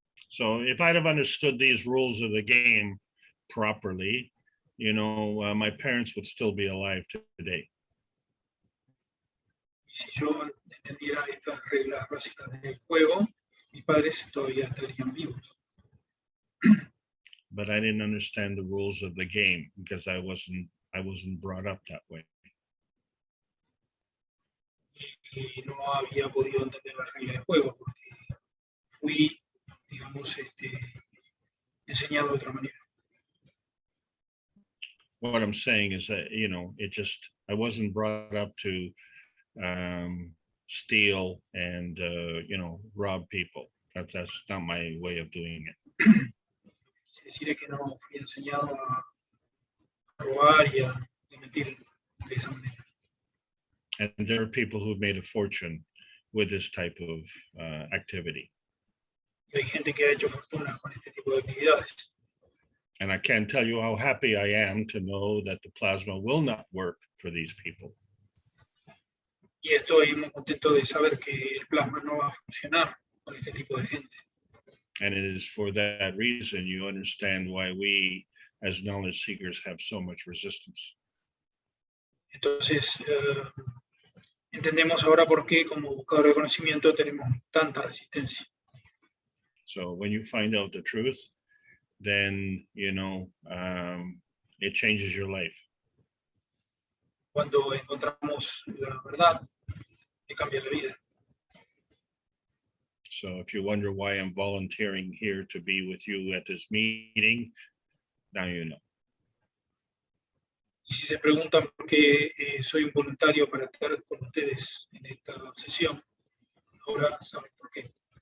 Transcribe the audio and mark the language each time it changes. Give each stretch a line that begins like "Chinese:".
English: So if I'd have understood these rules of the game properly, you know, my parents would still be alive today.
Spanish: Y si yo entendiera estas reglas básicas del juego, mis padres todavía estarían vivos.
English: But I didn't understand the rules of the game because I wasn't brought up that way.
Spanish: Y no había podido entender las reglas del juego porque fui, digamos, enseñado de otra manera.
English: What I'm saying is that, you know, I wasn't brought up to steal and, you know, rob people. That's not my way of doing it.
Spanish: Es decir, que no fui enseñado a robar y a mentir de esa manera.
English: And there are people who've made a fortune with this type of activity.
Spanish: Y hay gente que ha hecho fortuna con este tipo de actividades.
English: And I can't tell you how happy I am to know that the plasma will not work for these people.
Spanish: Y estoy muy contento de saber que el plasma no va a funcionar con este tipo de gente.
English: And it is for that reason you understand why we, as knowledge seekers, have so much resistance.
Spanish: Entonces, entendemos ahora por qué como buscadores de conocimiento tenemos tanta resistencia.
English: So when you find out the truth, then, you know, it changes your life.
Spanish: Cuando encontramos la verdad, te cambia la vida.
English: So if you wonder why I'm volunteering here to be with you at this meeting, now you know.
Spanish: Y si se preguntan por qué soy un voluntario para estar con ustedes en esta sesión, ahora saben por qué.